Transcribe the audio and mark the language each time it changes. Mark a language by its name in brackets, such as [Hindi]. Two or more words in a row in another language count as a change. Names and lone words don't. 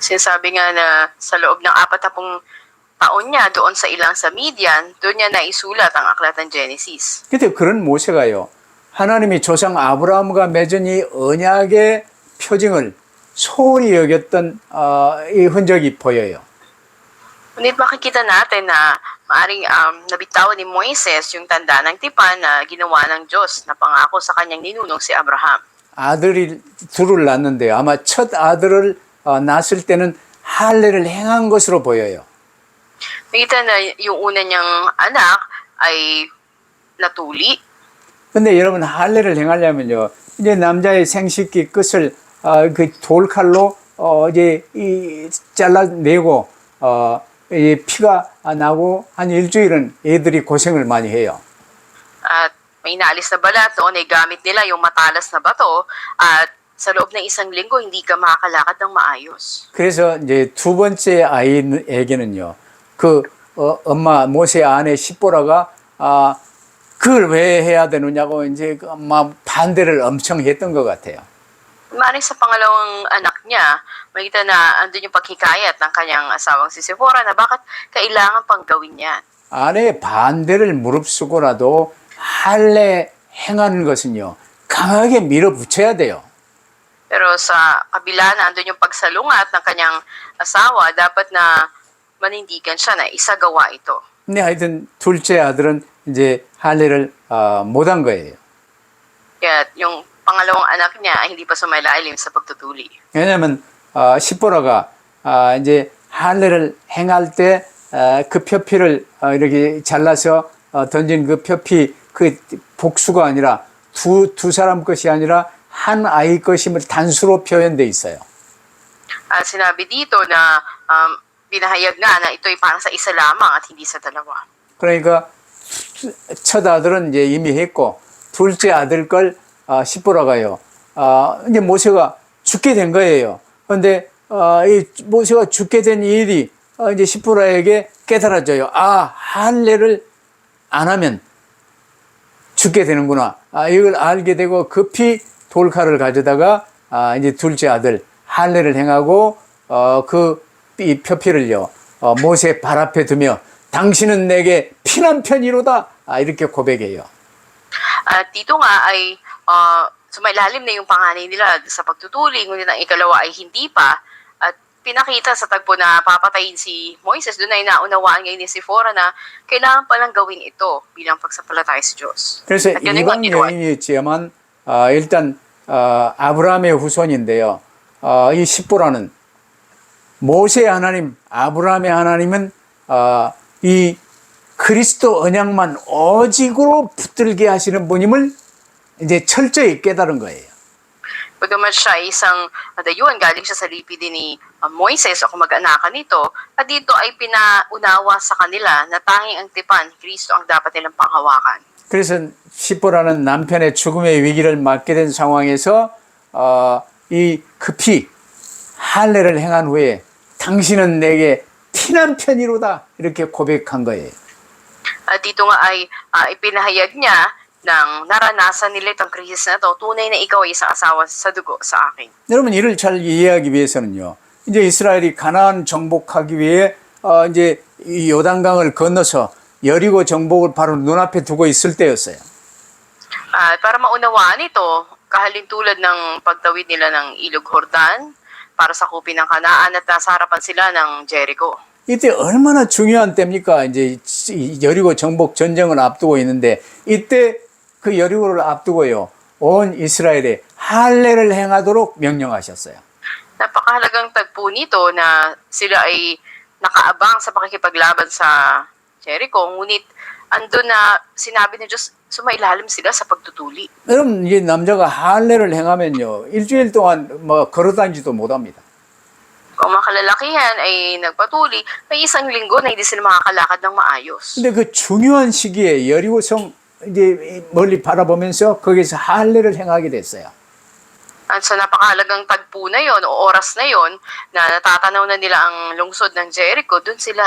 [Filipino] Sinasabi nga na sa loob ng 40 taon niya doon sa ilang sa Midian, doon niya naisulat ang aklat ng Genesis. [Korean] 근데 그런 모세가요, 하나님이 조상 아브라함과 맺은 이 언약의 표징을 소홀히 여겼던 이 흔적이 보여요. [Filipino] Ngunit makikita natin na maaring nabitawan ni Moises yung tanda ng tipan na ginawa ng Diyos na pangako sa kanyang ninunong si Abraham. [Korean] 아들이 둘을 낳는데요. 아마 첫 아들을 낳았을 때는 할례를 행한 것으로 보여요. [Filipino] Nakita na yung una niyang anak ay natuli. [Korean] 근데 여러분 할례를 행하려면요, 이제 남자의 생식기 끝을 그 돌칼로 이제 잘라내고 이 피가 나고 한 일주일은 애들이 고생을 많이 해요. [Filipino] At may inaalis na balat doon ay gamit nila yung matalas na bato at sa loob ng 1 linggo hindi ka makakalakad ng maayos. [Korean] 그래서 이제 두 번째 아이에게는요, 그 엄마 모세 아내 시보라가 그걸 왜 해야 되느냐고 이제 막 반대를 엄청 했던 것 같아요. [Filipino] Maaaring sa pangalawang anak niya, makita na andun yung paghikayat ng kanyang asawang si Sephora na bakit kailangan pang gawin yan. [Korean] 아내의 반대를 무릅쓰고라도 할례 행하는 것은요, 강하게 밀어붙여야 돼요. [Filipino] Pero sa kabila na andun yung pagsalungat ng kanyang asawa, dapat na manindigan siya na isagawa ito. [Korean] 근데 하여튼 둘째 아들은 이제 할례를 못한 거예요. [Filipino] Kaya yung pangalawang anak niya ay hindi pa sumailalim sa pagtutuli. [Korean] 왜냐하면 시보라가 이제 할례를 행할 때 그 표피를 이렇게 잘라서 던진 그 표피 그 복수가 아니라 두 사람 것이 아니라 한 아이 것임을 단수로 표현돼 있어요. [Filipino] At sinabi dito na binahayag nga na ito'y parang sa isa lamang at hindi sa dalawa. [Korean] 그러니까 첫 아들은 이제 이미 했고 둘째 아들 걸 시보라가요. 이제 모세가 죽게 된 거예요. 그런데 이 모세가 죽게 된 일이 이제 시보라에게 깨달아져요. 할례를 안 하면 죽게 되는구나. 이걸 알게 되고 급히 돌칼을 가져다가 이제 둘째 아들 할례를 행하고 이 표피를요 모세 발 앞에 두며 당신은 내게 피난편이로다 이렇게 고백해요. [Filipino] At dito nga ay sumailalim na yung panganay nila sa pagtutuli, ngunit ang ikalawa ay hindi pa. At pinakita sa tagpo na papatayin si Moises, doon ay naunawaan ngayon ni Sephora na kailangan palang gawin ito bilang pagsampalataya sa Diyos. [Korean] 그래서 [Filipino] At yun ang [Korean] 이방 [Filipino] ginawa. [Korean] 여인이었지만 일단 아브라함의 후손인데요. 이 십보라는 모세의 하나님, 아브라함의 하나님은 이 그리스도 언약만 오직으로 붙들게 하시는 분임을 이제 철저히 깨달은 거예요. [Filipino] Bagamat siya ay isang dayuhan, galing siya sa lipi din ni Moises o kamag-anakan nito, at dito ay pinaunawa sa kanila na tanging ang tipan ni Kristo ang dapat nilang panghawakan. [Korean] 그래서 십보라는 남편의 죽음의 위기를 맞게 된 상황에서 이 급히 할례를 행한 후에 당신은 내게 피난편이로다 이렇게 고백한 거예요. [Filipino] At dito nga ay ipinahayag niya nang naranasan nila itong krisis na ito, tunay na ikaw ay isang asawa sa dugo sa akin. [Korean] 여러분 이를 잘 이해하기 위해서는요. 이제 이스라엘이 가나안 정복하기 위해 이제 이 요단강을 건너서 여리고 정복을 바로 눈앞에 두고 있을 때였어요. [Filipino] At para maunawaan ito, kahalintulad ng pagtawid nila ng Ilog Jordan para sakupin ng Kanaan at nasa harapan sila ng Jericho. [Korean] 이때 얼마나 중요한 때입니까? 이제 여리고 정복 전쟁을 앞두고 있는데 이때 그 여리고를 앞두고요. 온 이스라엘에 할례를 행하도록 명령하셨어요. [Filipino] Napakahalagang tagpo nito na sila ay nakaabang sa pakikipaglaban sa Jericho, ngunit andun na sinabi ng Diyos, sumailalim sila sa pagtutuli. [Korean] 여러분 이게 남자가 할례를 행하면요. 일주일 동안 뭐 걸어다니지도 못합니다. [Filipino] Kung mga kalalakihan ay nagpatuli, may 1 linggo na hindi sila makakalakad ng maayos. [Korean] 근데 그 중요한 시기에 여리고성 이제 멀리 바라보면서 거기서 할례를 행하게 됐어요. [Filipino] At sa napakahalagang tagpo na yon o oras na yon na natatanaw na nila ang lungsod ng Jericho, dun sila.